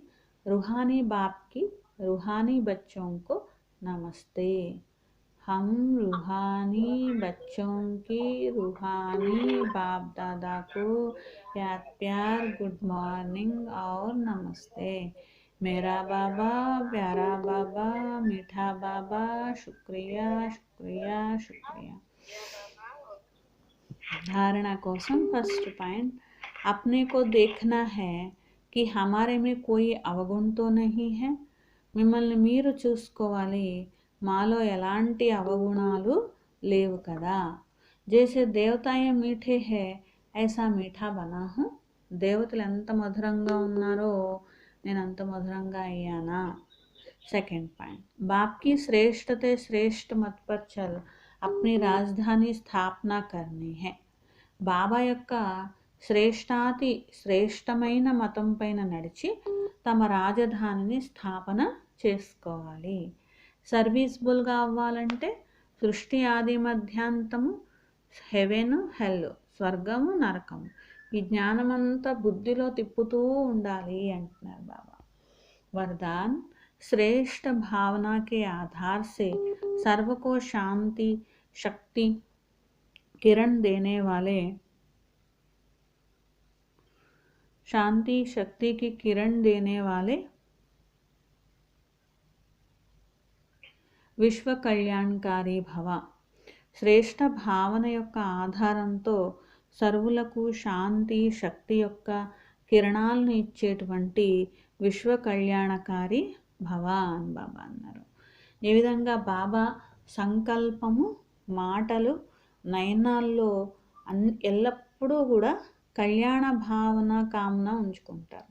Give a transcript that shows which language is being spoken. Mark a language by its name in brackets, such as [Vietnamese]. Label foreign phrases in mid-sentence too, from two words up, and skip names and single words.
[Hindi] रूहानी बाप की रूहानी बच्चों को नमस्ते. हम रूहानी बच्चों की रूहानी बाप दादा को याद प्यार [English] good morning [Hindi] और नमस्ते. मेरा बाबा, प्यारा बाबा, मीठा बाबा, शुक्रिया शुक्रिया शुक्रिया. धारणा कोसम [English] first point, [Hindi] अपने को देखना है कि हमारे में कोई अवगुण तो नहीं है. [Telugu] మిమ్మల్ని మీరు చూసుకోవాలి, మాలో ఎలాంటి అవగుణాలు లేవు కదా. [Hindi] जैसे देवताएं मीठे हैं ऐसा मीठा बना हूँ, [Telugu] దేవతలు ఎంత మధురంగా ఉన్నారో నేను అంత మధురంగా అయ్యానా. [English] second point, [Hindi] बाप की श्रेष्ठ ते श्रेष्ठ मत पर चल अपनी राजधानी स्थापना करनी है. [Telugu] బాబా యొక్క శ్రేష్టాతి శ్రేష్టమైన మతం పైన నడిచి తమ రాజధానిని స్థాపన చేసుకోవాలి. సర్వీస్బుల్గా అవ్వాలంటే సృష్టి ఆది మధ్యాంతము, [English] heaven hell, [Telugu] స్వర్గము నరకము, ఈ జ్ఞానమంతా బుద్ధిలో తిప్పుతూ ఉండాలి అంటున్నారు బాబా. [Hindi] वरदान, श्रेष्ठ भावना के आधार से सर्व को शांति शक्ति किरण देने वाले, शांति शक्ति की किरण देने वाले विश्व कल्याणकारी भव. [Telugu] శ్రేష్ఠ భావన యొక్క ఆధారంతో సర్వులకు శాంతి శక్తి యొక్క కిరణాలను ఇచ్చేటువంటి విశ్వ కళ్యాణకారి భవ అని బాబా అన్నారు. ఈ విధంగా బాబా సంకల్పము, మాటలు, నయనాల్లో ఎల్లప్పుడూ కూడా కళ్యాణ భావన కామన ఉంచుకుంటారు.